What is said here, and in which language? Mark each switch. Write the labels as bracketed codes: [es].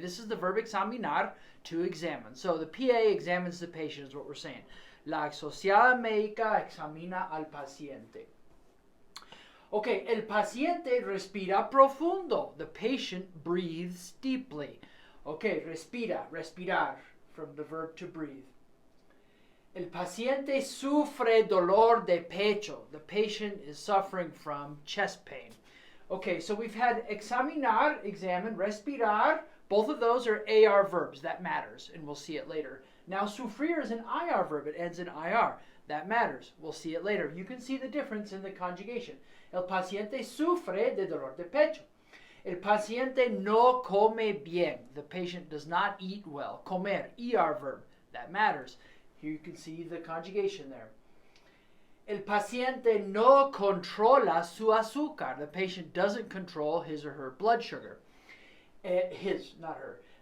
[en] This is the verb examinar, to examine. So the PA examines the patient is what we're saying. [es] La asociada médica examina al paciente. [en] Okay, [es] el paciente respira profundo. [en] The patient breathes deeply. Okay, respira, respirar, from the verb to breathe. [es] El paciente sufre dolor de pecho. [en] The patient is suffering from chest pain. Okay, so we've had examinar, examine, respirar. Both of those are AR verbs. That matters, and we'll see it later. Now, sufrir is an IR verb. It ends in IR. That matters. We'll see it later. You can see the difference in the conjugation. [es] El paciente sufre de dolor de pecho. El paciente no come bien. [en] The patient does not eat well. Comer, ER verb. That matters. Here you can see the conjugation there. [es] El paciente no controla su azúcar. [en] The patient doesn't control his or her blood sugar. His, not her.